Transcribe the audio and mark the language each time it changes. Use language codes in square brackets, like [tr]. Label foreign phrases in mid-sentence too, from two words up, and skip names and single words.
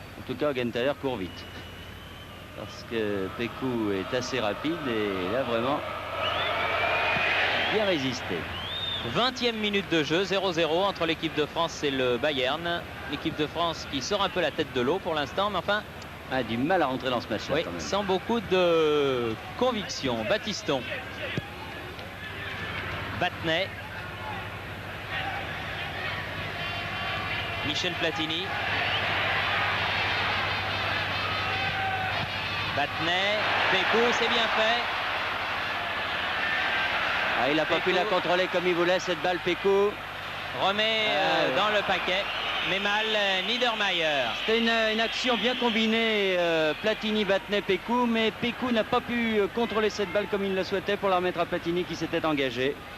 [fr] En tout cas, Augenthaler court vite. Parce que Pécou est assez rapide et là, vraiment, bien résisté. 20e minute de jeu, 0-0 entre l'équipe de France et le Bayern. L'équipe de France qui sort un peu la tête de l'eau pour l'instant, mais enfin... a du mal à rentrer dans ce match-là, oui, quand même. Sans beaucoup de conviction. Battiston. Battenet. Michel Platini. Battenet. Pécou, c'est bien fait. Ah, il n'a pas pu la contrôler comme il voulait, cette balle, Pécou. Remet dans le paquet. Mais mal, Niedermayer. C'était une action bien combinée, Platini, Battenet, Pécou, mais Pécou n'a pas pu contrôler cette balle comme il le souhaitait pour la remettre à Platini qui s'était engagé.